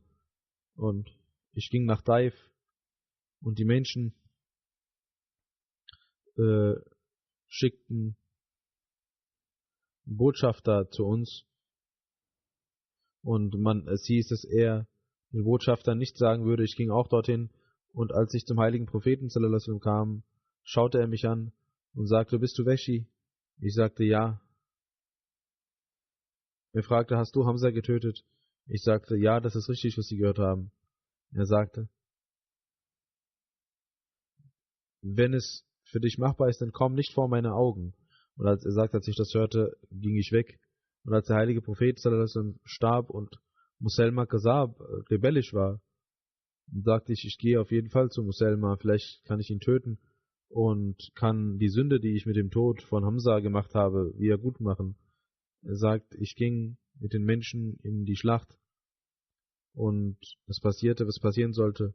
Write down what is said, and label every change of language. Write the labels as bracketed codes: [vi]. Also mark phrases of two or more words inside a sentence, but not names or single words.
[de] Und ich ging nach Daif und die Menschen schickten Botschafter zu uns. Und es hieß, dass er den Botschafter nicht sagen würde, ich ging auch dorthin. Und als ich zum heiligen Propheten [ar] صلى الله عليه وسلم [de] kam, schaute er mich an und sagte, bist du Wäschi? Ich sagte, ja. Er fragte, hast du Hamza getötet? Ich sagte, ja, das ist richtig, was Sie gehört haben. Er sagte, wenn es für dich machbar ist, dann komm nicht vor meine Augen. Und als er sagte, als ich das hörte, ging ich weg. Und als der heilige Prophet [ar] صلى الله عليه وسلم [de] starb und Muselma Kazab rebellisch war, sagte ich, ich gehe auf jeden Fall zu Muselma, vielleicht kann ich ihn töten und kann die Sünde, die ich mit dem Tod von Hamza gemacht habe, wieder gut machen. Er sagt, ich ging mit den Menschen in die Schlacht und es passierte, was passieren sollte.